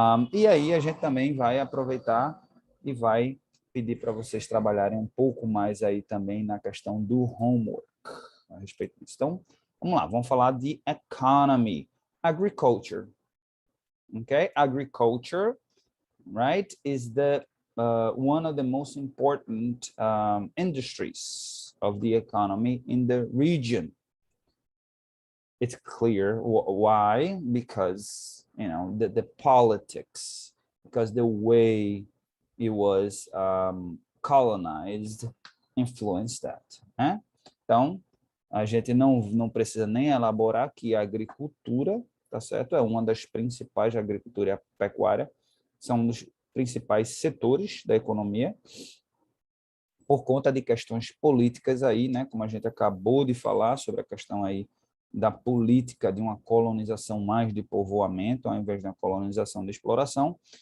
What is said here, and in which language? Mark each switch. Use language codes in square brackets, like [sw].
[pt] E aí a gente também vai aproveitar e vai pedir para vocês trabalharem um pouco mais aí também na questão do homework a respeito disso. Então, vamos lá, vamos falar de [en] economy, agriculture, [pt] ok? [en] Agriculture, right, is the one of the most important industries of the economy in the region. it's clear why, because, you know, the politics, because the way it was colonized influenced that, né? [pt] Então, a gente não precisa nem elaborar que a agricultura, tá certo? É uma das principais, a agricultura e a pecuária, são um dos principais setores da economia, por conta de questões políticas aí, né? Como a gente acabou de falar sobre a questão aí da política de uma colonização mais de povoamento, ao invés de uma colonização de exploração.